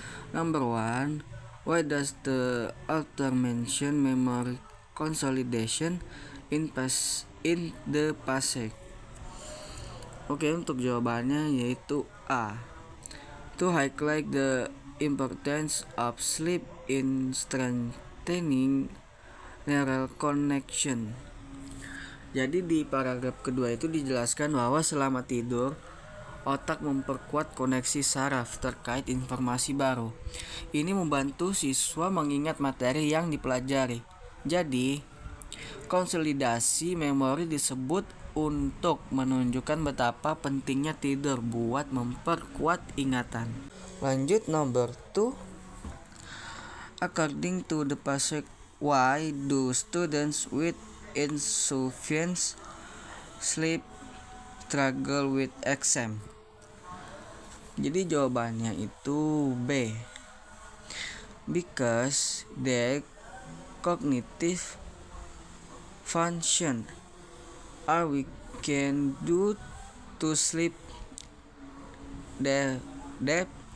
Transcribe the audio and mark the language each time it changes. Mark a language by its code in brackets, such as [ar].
[en] Number 1, why does the author mention memory consolidation in the passage? [id] Oke, untuk jawabannya yaitu A. [en] To highlight the importance of sleep in strengthening neural connection. [id] Jadi di paragraf kedua itu dijelaskan bahwa selama tidur otak memperkuat koneksi saraf terkait informasi baru. Ini membantu siswa mengingat materi yang dipelajari. Jadi, konsolidasi memori disebut untuk menunjukkan betapa pentingnya tidur buat memperkuat ingatan. Lanjut [en] number 2. According to the passage, why do students with insufficient sleep struggle with exam? [id] Jadi jawabannya itu B. [en] Because their cognitive function are weakened due to sleep deprivation.